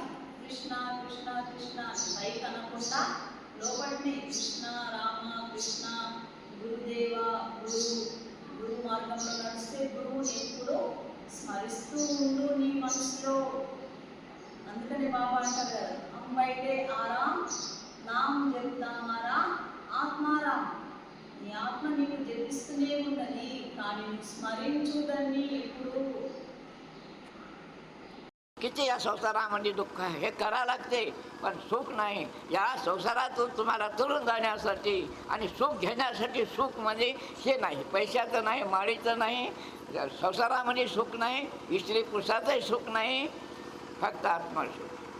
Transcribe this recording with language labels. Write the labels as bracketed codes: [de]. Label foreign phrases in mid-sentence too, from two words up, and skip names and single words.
[te] కృష్ణ కృష్ణ కృష్ణ పైకి అనకుండా లోపలిని కృష్ణ రామ కృష్ణ గురుదేవ గురు మార్గంలో నడిస్తే గురువుని ఎప్పుడు స్మరిస్తూ ఉండు నీ మనసులో. అందుకని బాబా అంటారు కదా, అంబైతే ఆరాం నామ్ జపుతామారా ఆత్మారాం. నీ ఆత్మ నీకు జపిస్తూనే ఉన్నది, కానీ స్మరించుదని ఎప్పుడు. [mr] किती या संसारामध्ये दुःख आहे, हे करा लागते, पण सुख नाही. या संसारातून तुम्हाला तरुण जाण्यासाठी आणि सुख घेण्यासाठी सुख म्हणजे हे नाही, पैशाचं नाही, माळीचं नाही, संसारामध्ये सुख नाही, स्त्री पुरुषाचंही सुख नाही, फक्त आत्मसुख.